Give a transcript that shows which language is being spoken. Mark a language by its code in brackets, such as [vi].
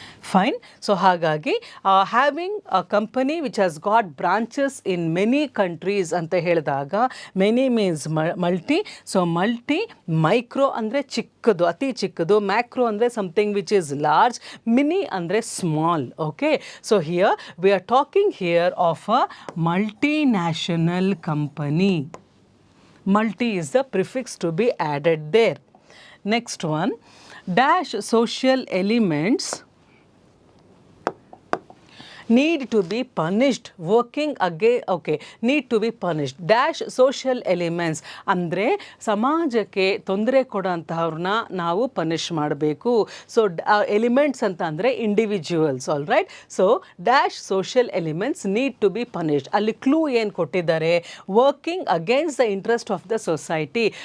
[en] Fine. So ಹಾಗಾಗಿ having a company which has got branches in many countries ಅಂತ ಹೇಳಿದಾಗ many means multi. So multi, micro [kn] ಅಂದರೆ ಚಿಕ್ಕದು, ಅತಿ ಚಿಕ್ಕದು, [en] Macro ಅಂದರೆ something which is large, mini ಅಂದರೆ small. Okay, so here we are talking here of a multinational company. Multi is the prefix to be added there. Next one, dash social elements need to be punished working again. Okay, need to be punished. [kn] Dash social elements ಅಂದರೆ ಸಮಾಜಕ್ಕೆ ತೊಂದರೆ ಕೊಡೋಂತಹವ್ರನ್ನ ನಾವು punish ಮಾಡಬೇಕು. [en] So elements ಅಂತ ಅಂದರೆ individuals. All right, so dash social elements need to be punished. [kn] ಅಲ್ಲಿ clue ಏನು ಕೊಟ್ಟಿದ್ದಾರೆ, [en] Working against the interest of the society.